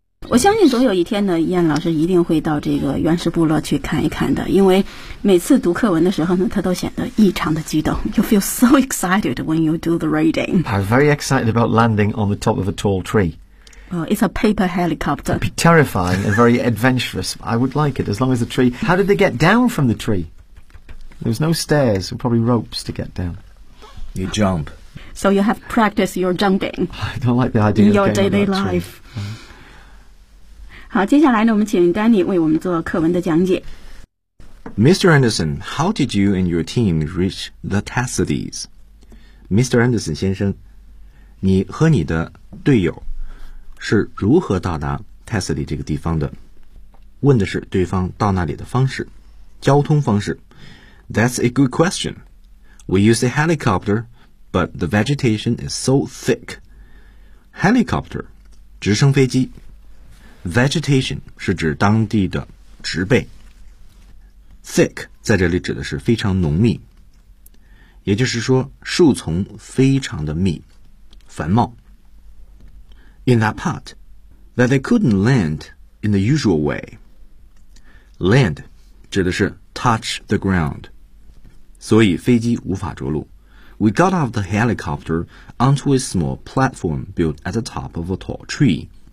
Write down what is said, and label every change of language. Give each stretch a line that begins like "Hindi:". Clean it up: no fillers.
Chinese: 我相信总有一天呢，燕老师一定会到这个原始部落去看一看的，因为每次读课文的时候呢，他都显得异常的激动。
English: You feel so excited when you do the reading. I'm very excited about landing on the top of a tall tree. It's a paper helicopter. It'd be terrifying and very adventurous. I would like it as long as the tree... How did they get down from the tree? There's no stairs, probably ropes to get down. You jump. So you have practiced your jumping. I don't like the idea of getting on that tree. In your daily life.
Chinese: 好，接下来呢，我们请 Danny 为我们做课文的讲解。
English: Mr. Anderson, how did you and your team reach the Tassadis?
Chinese: Mr. Anderson 先生，你和你的队友是如何到达 Tassadi 这个地方的？问的是对方到那里的方式，交通方式。
English: That's a good question. We use a helicopter, but the vegetation is so thick. Helicopter,
Chinese: 直升飞机。Vegetation 是指当地的植被。 Thick 在这里指的是非常浓密，也就是说树丛非常的密，繁茂。
English: In that part, that they couldn't land in the usual way.
Chinese: Land 指的是
English: touch the ground,
Chinese: 所以飞机无法着陆。
English: We got off the helicopter onto a small platform built at the top of a tall tree.